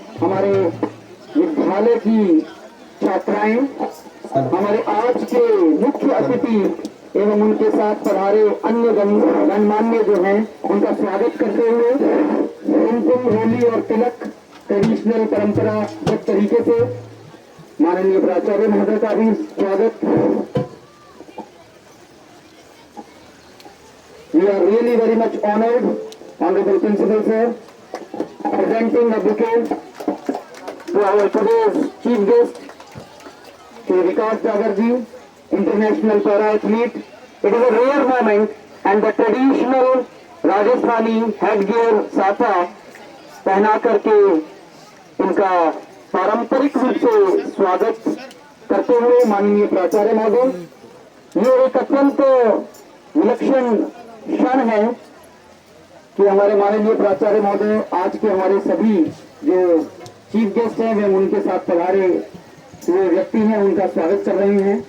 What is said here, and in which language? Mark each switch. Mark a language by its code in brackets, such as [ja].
[hi] हमारे विद्यालय की छात्राएं हमारे आज के मुख्य अतिथि एवं उनके साथ पधारे अन्य गणमान्य जो हैं उनका स्वागत करते हुए कुमकुम होली और तिलक ट्रेडिशनल परंपरागत तरीके से माननीय प्राचार्य महोदय का भी स्वागत। [en] We are really very much honoured honourable principal sir presenting a bouquet to our today's chief guest, Shri Vikas Jagar ji, international para-athlete. It is a rare moment and the traditional Rajasthani headgear [hi] साथा पहना करके इनका पारंपरिक रूप से स्वागत करते हुए माननीय प्राचार्य महोदय ये एक अत्यंत विलक्षण क्षण है कि हमारे माननीय प्राचार्य महोदय आज के हमारे सभी जो चीफ गेस्ट हैं वे उनके साथ पधारे हुए व्यक्ति हैं उनका स्वागत कर रहे हैं।